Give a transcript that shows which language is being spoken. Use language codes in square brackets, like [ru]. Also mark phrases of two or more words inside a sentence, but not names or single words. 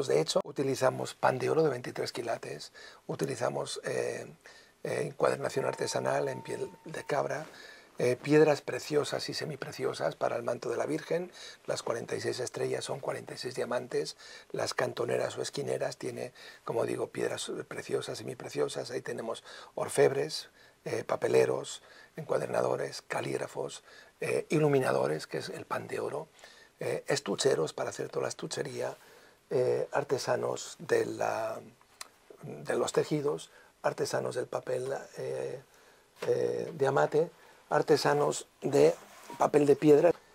[es] De hecho, utilizamos pan de oro de 23 quilates, utilizamos encuadernación artesanal en piel de cabra, piedras preciosas y semipreciosas para el manto de la Virgen. Las 46 estrellas son 46 diamantes, las cantoneras o esquineras tiene, como digo, piedras preciosas, semipreciosas. Ahí tenemos orfebres, papeleros, encuadernadores, calígrafos, iluminadores, que es el pan de oro, estucheros para hacer toda la estuchería, artesanos de los tejidos, artesanos del papel diamante, artesanos de papel de piedra,